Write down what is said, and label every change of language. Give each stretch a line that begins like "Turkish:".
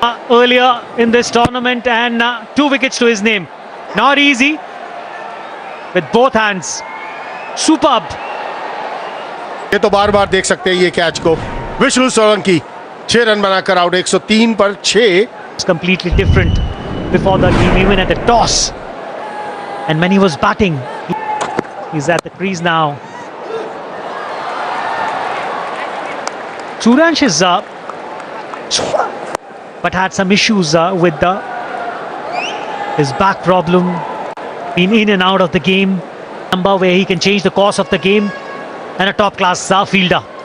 English: Earlier in this tournament, and 2 wickets to his name. Not easy with both hands. Superb.
Hindi: ये तो बार बार देख सकते हैं ये कैच को। विष्णु सोलंकी 6 रन बनाकर आउट। 103 पर 6।
English: It's completely different before the game, even at the toss, and when he was batting, he's at the crease now. Suryansh is but had some issues with his back problem, been in and out of the game, number where he can change the course of the game, and a top class fielder.